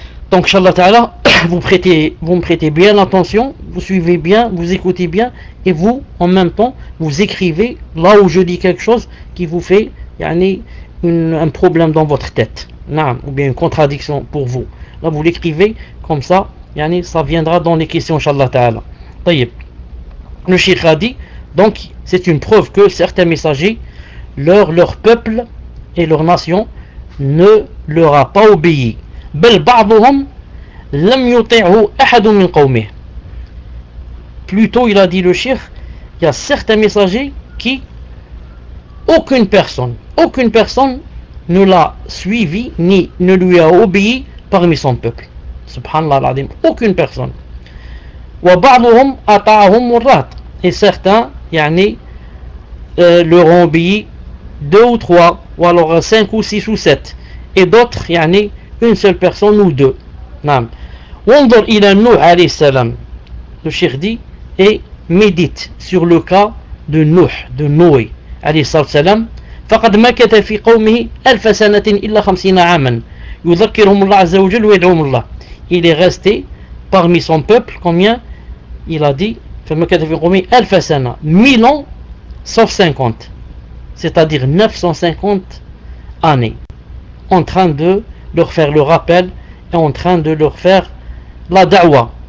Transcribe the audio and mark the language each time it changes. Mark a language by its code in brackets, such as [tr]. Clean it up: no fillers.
[fr] Donc, inshallah ta'ala, vous me prêtez bien attention, vous suivez bien, vous écoutez bien, et vous, en même temps, vous écrivez là où je dis quelque chose qui vous fait, yani, un problème dans votre tête, non, ou bien une contradiction pour vous. Là, vous l'écrivez comme ça, yani, ça viendra dans les questions, inshallah ta'ala. Tayyib. Le Cheikh a dit, donc, c'est une preuve que certains messagers, leur peuple et leur nation ne leur a pas obéi. [ar] بل بعضهم لم يطعه أحد من قومه. [fr] Plutôt, il a dit le Cheikh, il y a certains messagers qui aucune personne ne l'a suivi ni ne lui a obéi parmi son peuple. Subhanallah al-Azim, aucune personne. [ar] وبعضهم أطاعهم مرات. [fr] Et certains, yani, leur ont obéi deux ou trois, ou alors cinq ou six ou sept. Et d'autres, yani, une seule personne ou deux. Naam. [ar] Wandur ila Nuh alayhi salam. [fr] Le Cheikh dit, et médite sur le cas de Nuh, de Noé alayhi salam. [ar] فقد مكث في قومه ألف سنة إلا خمسين عاما يذكرهم الله عز وجل ويدعوهم الله. [fr] Il est resté parmi son peuple combien? Il a dit, [ar] فمكث في قومه ألف سنة, [fr] 1000 ans sauf 50, c'est-à-dire 950 années, en train de leur faire le rappel et en train de leur faire la da'wa.